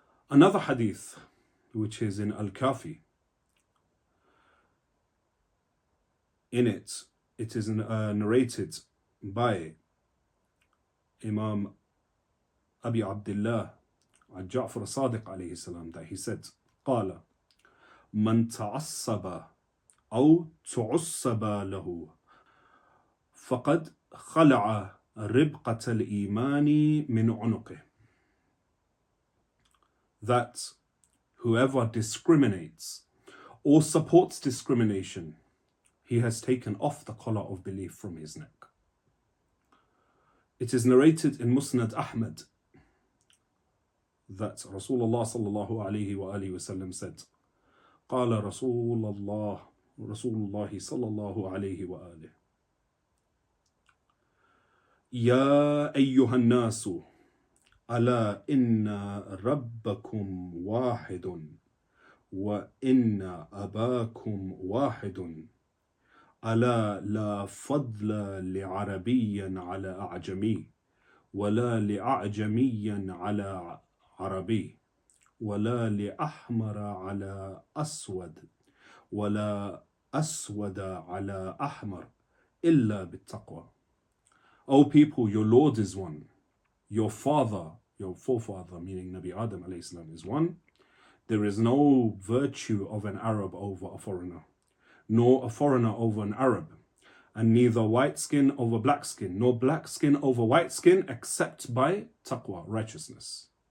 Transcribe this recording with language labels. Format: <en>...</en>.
<en>Another hadith, which is in Al-Kafi, in it is narrated by Imam Abi Abdullah Ja'far Sadiq alayhi salam, that he said,</en> <ar>قال من تعصب أو تعصب له فقد خلع ربقة الإيمان من عنقه.</ar> <en>That whoever discriminates or supports discrimination, he has taken off the collar of belief from his neck. It is narrated in Musnad Ahmad that Rasulullah sallallahu alayhi wa alihi wasallam said,</en> <ar>قال رسول الله صلى الله عليه وآله يا أيها الناس ألا إن ربكم واحد وإن أباكم واحد ألا لا فضل لعربي على أعجمي ولا لأعجمي على عربي ولا لأحمر على أسود ولا أسود على أحمر إلا بالتقوى.</ar> <en>O people, your Lord is one. Your father, your forefather, meaning Nabi Adam alayhi salam, is one. There is no virtue of an Arab over a foreigner, nor a foreigner over an Arab, and neither white skin over black skin, nor black skin over white skin, except by taqwa, righteousness.</en>